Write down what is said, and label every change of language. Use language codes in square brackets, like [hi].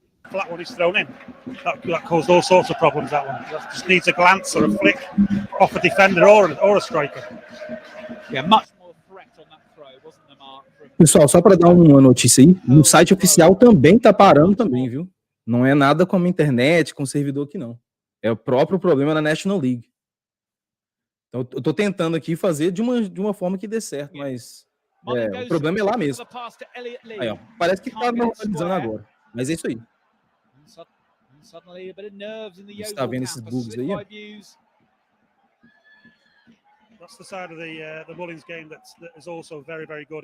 [en] Flat one is thrown in. That caused all sorts of problems, that one. That just needs a glance or a flick off a defender or a striker. Yeah, much more threat on that throw, wasn't there, Mark? [pt] Pessoal, só para dar uma notícia aí, no site oficial também tá parando também, viu? Não é nada como a internet, com o servidor aqui não. É o próprio problema na National League. Então, eu tô tentando aqui fazer de uma forma que dê certo, mas o problema é lá mesmo. Aí, ó, parece que tá normalizando agora, mas é isso aí. Você está vendo esses bugs aí? [en] That's the side of the Mullins game that is also very, very good.